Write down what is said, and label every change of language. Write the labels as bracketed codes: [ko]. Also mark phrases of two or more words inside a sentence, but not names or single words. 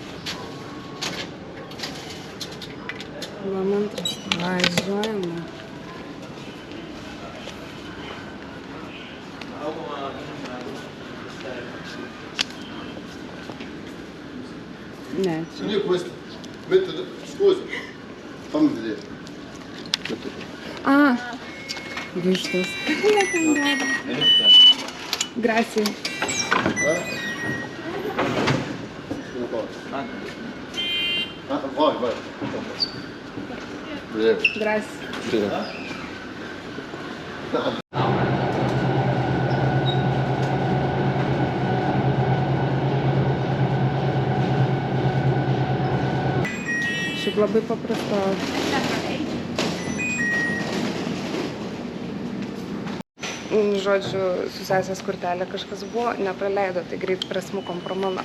[lt] Bam 2. Važiuojame. Ne, čia. [it] Io questo, metto, scusa, fammi vedere. [lt] Vištos. [it] Grazie. Una cosa. Vai. Vedere. Grazie. [lt] Šiaip labai paprasta. Žodžiu, su sesės kortelė kažkas buvo, nepraleido, tai greit prasmukom pro mano.